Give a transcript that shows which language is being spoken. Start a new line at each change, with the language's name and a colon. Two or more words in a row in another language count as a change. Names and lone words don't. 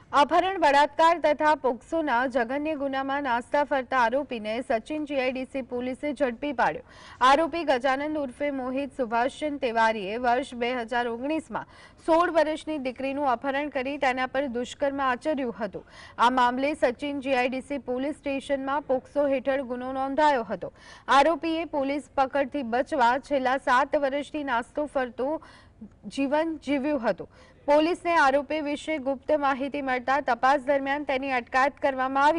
Gujarati: અપહરણ બળાત્કાર તથા પોક્સોના જઘન્ય ગુનામાં નાસતા ફરતા આરોપીને સચિન જીઆઈડીસી પોલીસે ઝડપી પાડ્યો। આરોપી ગજાનંદ ઉર્ફે મોહિત સુભાષચંદ તિવારીએ વર્ષ 2019 માં 16 વર્ષની दीकरीનું अपहरण કરી તેના પર દુષ્કર્મ આચર્યું હતું। આ મામલે સચિન જીઆઈડીસી પોલીસ સ્ટેશનમાં પોક્સો હેઠળ ગુનો નોંધાયો હતો। આરોપીએ પોલીસ પકડથી બચવા છેલ્લા 7 વર્ષથી નાસ્તો ફરતો જીવન જીવ્યું હતું। પોલીસને આરોપી વિશે ગુપ્ત માહિતી મળતા તપાસ દરમિયાન તેની અટકાયત કરવામાં આવી।